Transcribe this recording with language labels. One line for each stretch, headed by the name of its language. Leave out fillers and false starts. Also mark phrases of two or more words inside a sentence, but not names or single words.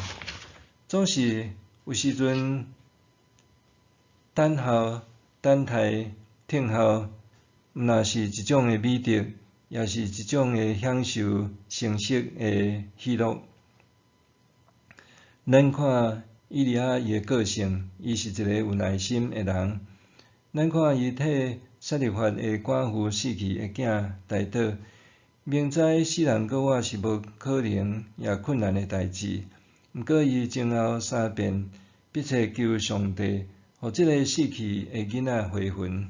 Min Nan Chinese: 总是有时阵等候、等待、听候，毋若是一种的美德，也是一种的享受生息的喜乐。咱看以利亚伊的个性，伊是一个有耐心的人。咱看伊替撒利法的寡妇死去的囝代祷，明知死人搁活是无可能也困难的代志，毋过伊前后三遍迫切求上帝，互即个死去的囡仔回魂。